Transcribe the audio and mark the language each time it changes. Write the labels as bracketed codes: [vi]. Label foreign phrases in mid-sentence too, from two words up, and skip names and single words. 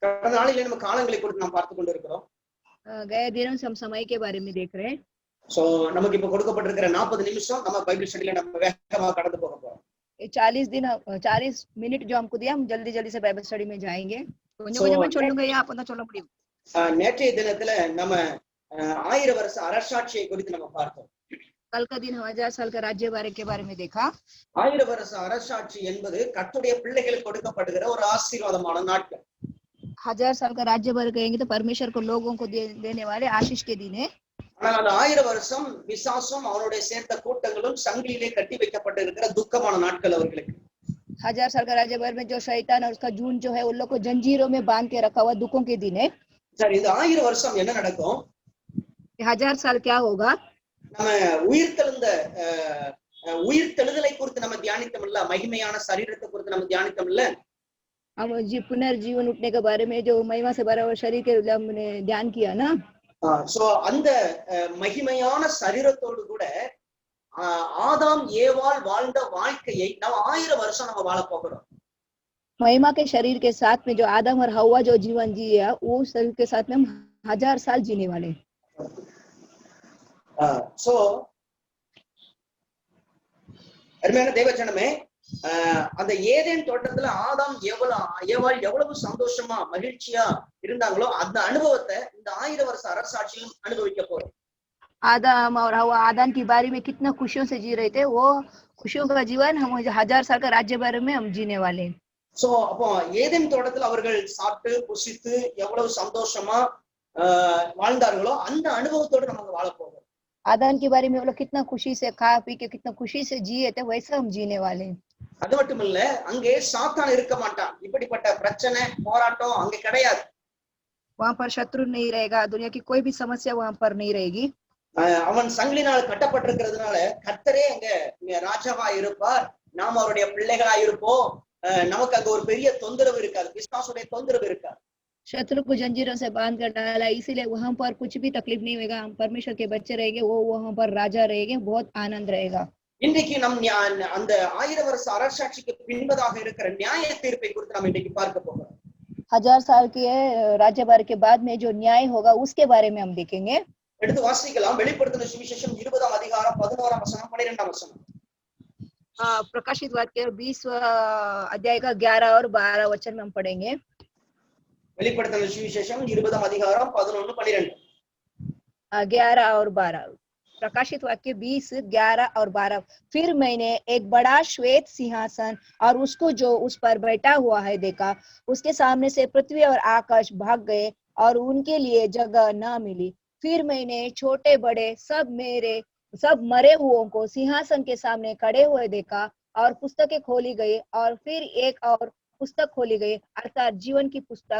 [ta] கடந்த நாளிலே நம்ம காலங்களை குறித்து நாம் பார்த்து கொண்டிருக்கிறோம். [hi] गए दिनों से हम समय के बारे में देख रहे हैं. [ta] சோ நமக்கு இப்ப கொடுக்கப்பட்டிருக்கிற 40 நிமிஷம் நம்ம [en] Bible study [ta] நம்ம வேகமா கடந்து போக போறோம். [hi] 40 मिनट जो हमको दिया, हम जल्दी जल्दी से [en] Bible study [hi] में जाएंगे. [ta] கொஞ்சம் கொஞ்சமா சொல்லுங்க, ஐயா, அப்பதான் சொல்ல முடியும். நேற்றைய தினத்துல நம்ம 1000 வருஷ அரசாட்சியை குறித்து நம்ம பார்த்தோம். [hi] कल का दिन 1000 साल का राज्यभार के बारे में देखा. [ta] 1000 வருஷ அரசாட்சி என்பது கர்த்தருடைய பிள்ளைகளுக்கு கொடுக்கப்படுகிற ஒரு ஆசீர்வாதமான நாட்கள். [hi] 1000 साल का राज्यभार कहेंगे तो परमेश्वर को लोगों को देने वाले आशीष के दिन है. [ta] ஆனால் அந்த 1000 வருஷம் விசாசம் அவனுடைய சேர்ந்த கூட்டங்களும் சங்கிலியிலே கட்டி வைக்கப்பட்டிருக்கிற துக்கமான நாட்கள் அவர்களுக்கு. [hi] 1000 साल का राज्यभार में जो शैतान और उसका झुंड जो है उन लोग को जंजीरों में बांध के रखा हुआ दुखों के दिन है. [ta] சரி, இந்த 1000 வருஷம் என்ன நடக்கும்? [hi] 1000 साल क्या होगा? [ta] நம்ம உயிர்த்தெழுதலை குறித்து நம்ம தியானித்தோம்ல, மகிமையான சரீரத்தை குறித்து நம்ம தியானித்தோம்ல. [hi] हम पुनर्जीवन उठने के बारे में जो महिमा से भरा हुआ शरीर के हमने ध्यान किया ना. [ta] சோ அந்த மகிமையான சரீரத்தோடு கூட ஆதாம் ஏவாள் வாழ்ந்த வாழ்க்கையை நம்ம 1000 வருஷம் நம்ம வாழ போகிறோம். [hi] महिमा के शरीर के साथ में जो आदम और हव्वा जो जीवन जिया, वो शरीर के साथ में हम 1000 साल जीने वाले. [ta] சோ அருமையான தேவஜனமே, அந்த ஏதேன் தோட்டத்துல ஆதாம் ஏவாள் எவ்வளவு சந்தோஷமா மகிழ்ச்சியா இருந்தாங்களோ அந்த அனுபவத்தை இந்த 1000 வருஷ அரசாட்சியும் அனுபவிக்க போறோம். [hi] आदम और हव्वा आदम की बारी में कितना खुशियों से जी रहे थे, वो खुशियों का जीवन हम 1000 साल का राज्यभार में हम जीने वाले. [ta] சோ அப்போ ஏதேன் தோட்டத்துல அவர்கள் சாப்பிட்டு புசித்து எவ்வளவு சந்தோஷமா வாழ்ந்தார்களோ அந்த அனுபவத்தோடு நம்ம வாழ போகிறோம். [hi] आदम की बारी में वो लोग कितना खुशी से खा पी के कितना खुशी से जिए थे, वैसा हम जीने वाले. [ta] அது மட்டும் இல்ல, அங்கே சாத்தான் இருக்க மாட்டான். இப்படிப்பட்ட பிரச்சனை போராட்டம் அங்க கிடையாது. [hi] वहां पर शत्रु नहीं रहेगा, दुनिया की कोई भी समस्या वहां पर नहीं रहेगी. [ta] அவன் சங்கிலினால் கட்டப்பட்டிருக்கிறதுனால கர்த்தரே அங்க ராஜாவா இருப்பார், நாம் அவருடைய பிள்ளைகளா இருப்போம். நமக்கு அங்க ஒரு பெரிய தொந்தரவு இருக்காது, பிசாசுடைய தொந்தரவு இருக்காது. [hi] शत्रु को जंजीरों से बांध कर डाला, इसीलिए वहां पर कुछ भी तकलीफ नहीं होगा. हम परमेश्वर के बच्चे रहेंगे, वो वहां पर राजा रहेंगे, बहुत आनंद रहेगा. [ta] இன்றைக்கு நம் அந்த 1000 வருஷ அரசாட்சிக்கு பின்பதாக இருக்கிற நியாய தீர்ப்பை குறித்து நாம் இன்றைக்கு பார்க்க போகிறோம். [hi] 1000 साल के राज्यभार के बाद में जो न्याय होगा उसके बारे में हम देखेंगे. [ta] எடுத்து வாசிக்கலாம். வெளிப்படுத்தின சுவிசேஷம் 20ஆம் அதிகாரம் 11ஆம் வசனம் 12ஆம் வசனம். [hi] प्रकाशित वाक्य 20 अध्याय का 11 और 12 वचन में हम पढ़ेंगे. வெளிப்படுத்தின சுவிசேஷம் 20ஆம் அதிகாரம் 11 12. 11 और 12. प्रकाशित वाक्य 20, 11 और 12. फिर मैंने एक बड़ा श्वेत सिंहासन और उसको जो उस पर बैठा हुआ है देखा. उसके सामने से पृथ्वी और आकाश भाग गए और उनके लिए जगह न मिली. फिर मैंने छोटे बड़े सब मरे हुओं को सिंहासन के सामने खड़े हुए देखा और पुस्तकें खोली गई और फिर एक और पुस्तक खोली गई, अर्थात जीवन की पुस्तक.